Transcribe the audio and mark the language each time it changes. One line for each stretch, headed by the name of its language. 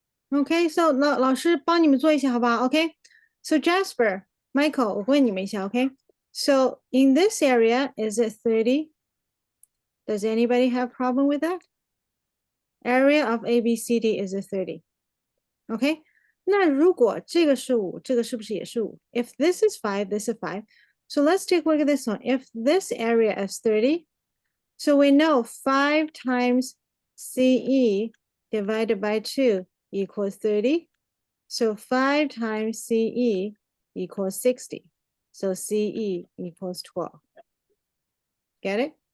English: OK，so
Chinese: 老师帮你们做一下好不好
English: ？OK，so Jasper, Michael，
Chinese: 我问你们一下
English: OK。So in this area, is it 30? Does anybody have problem with that? Area of ABCD is it 30?
Chinese: OK，那如果这个是5，这个是不是也是5 ？
English: If this is 5, this is 5. So let's take a look at this one. If this area is 30, so we know 5 times CE divided by 2 equals 30. So 5 times CE equals 60. So CE equals 12. Get it?